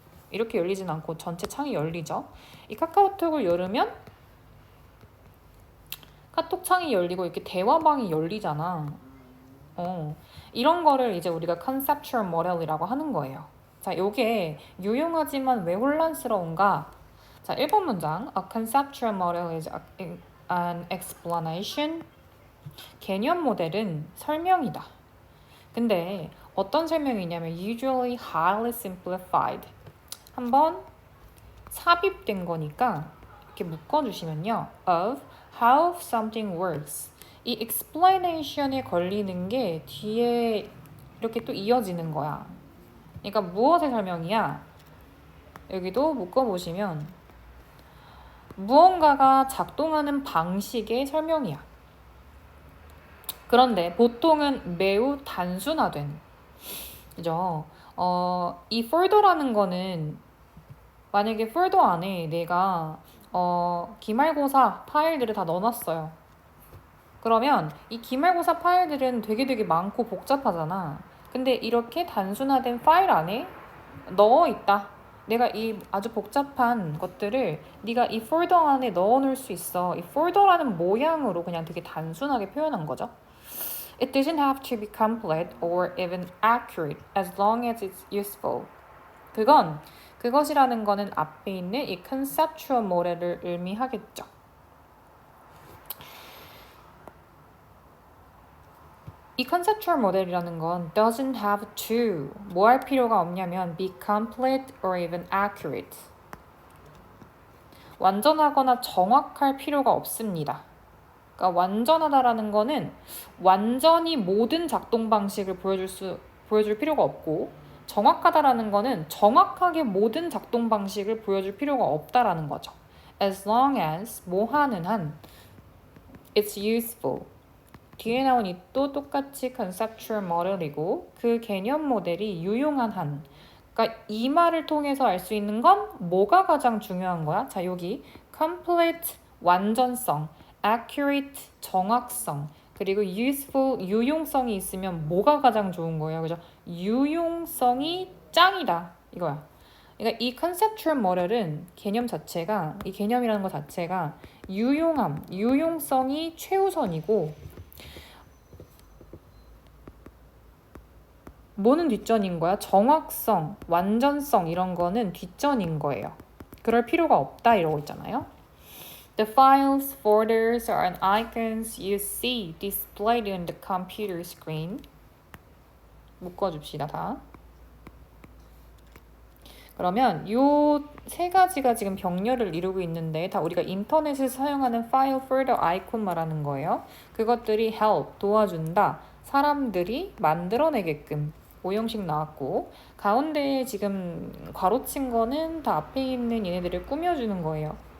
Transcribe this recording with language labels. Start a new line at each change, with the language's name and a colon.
Korean: 이렇게 열리진 않고 전체 창이 열리죠. 이 카카오톡을 열으면 카톡 창이 열리고 이렇게 대화방이 열리잖아. 이런 거를 이제 우리가 conceptual model이라고 하는 거예요. 자, 요게 유용하지만 왜 혼란스러운가? 자, 1번 문장.
English: A conceptual model is an explanation.
Korean: 개념 모델은 설명이다. 근데 어떤 설명이냐면
English: usually highly simplified.
Korean: 한번 삽입된 거니까 이렇게 묶어주시면요.
English: of how something works.
Korean: 이 explanation에 걸리는 게 뒤에 이렇게 또 이어지는 거야. 그러니까 무엇의 설명이야? 여기도 묶어보시면 무언가가 작동하는 방식의 설명이야. 그런데 보통은 매우 단순화된, 그죠? 이 폴더라는 거는 만약에 폴더 안에 내가 기말고사 파일들을 다 넣어놨어요. 그러면 이 기말고사 파일들은 되게 많고 복잡하잖아. 근데 이렇게 단순화된 파일 안에 넣어있다. 내가 이 아주 복잡한 것들을 네가 이 폴더 안에 넣어놓을 수 있어. 이 폴더라는 모양으로 그냥 되게 단순하게 표현한 거죠.
English: It doesn't have to be complete or even accurate as long as it's useful.
Korean: 그것이라는 거는 앞에 있는 이 conceptual 모델을 의미하겠죠.
English: 이 conceptual
Korean: 모델이라는 건
English: doesn't have to
Korean: 뭐 할 필요가 없냐면
English: be complete or even accurate.
Korean: 완전하거나 정확할 필요가 없습니다. 그러니까 완전하다라는 거는 완전히 모든 작동 방식을 보여줄 필요가 없고 정확하다라는 거는 정확하게 모든 작동 방식을 보여줄 필요가 없다라는 거죠.
English: As long as
Korean: 뭐 하는 한
English: it's useful.
Korean: 뒤에 나온 이도 똑같이 conceptual model이고 그 개념 모델이 유용한 한. 그러니까 이 말을 통해서 알 수 있는 건 뭐가 가장 중요한 거야? 자, 여기 complete 완전성, accurate 정확성, 그리고 useful 유용성이 있으면 뭐가 가장 좋은 거예요? 그죠? 유용성이 짱이다 이거야. 그러니까 이 conceptual model은 개념 자체가 이 개념이라는 것 자체가 유용함, 유용성이 최우선이고 뭐는 뒷전인 거야? 정확성, 완전성 이런 거는 뒷전인 거예요. 그럴 필요가 없다 이러고 있잖아요.
English: The files, folders, and icons you see displayed on the computer screen.
Korean: 묶어줍시다 다. 그러면 요 세 가지가 지금 병렬을 이루고 있는데 다 우리가 인터넷에서 사용하는 파일, 폴더, 아이콘 말하는 거예요. 그것들이 help, 도와준다. 사람들이 만들어내게끔. 오형식 나왔고 가운데에 지금 괄호친 거는 다 앞에 있는 얘네들을 꾸며주는 거예요.